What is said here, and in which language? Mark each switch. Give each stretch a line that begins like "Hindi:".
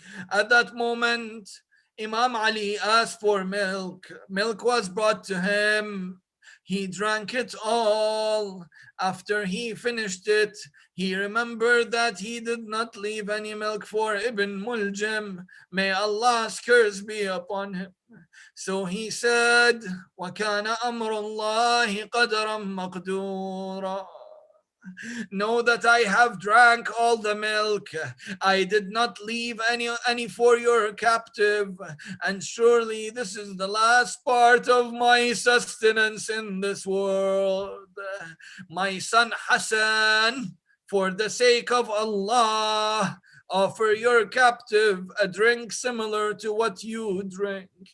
English: At that moment, Imam Ali asked for milk. Milk was brought to him. He drank it all. After he finished it, he remembered that he did not leave any milk for Ibn Muljam. May Allah's curse be upon him. So he said,
Arabic: وَكَانَ أَمْرُ اللَّهِ قَدَرًا مَقْدُورًا.
English: Know that I have drank all the milk. I did not leave any for your captive. And surely this is the last part of my sustenance in this world. My son Hassan, for the sake of Allah, offer your captive a drink similar to what you drink.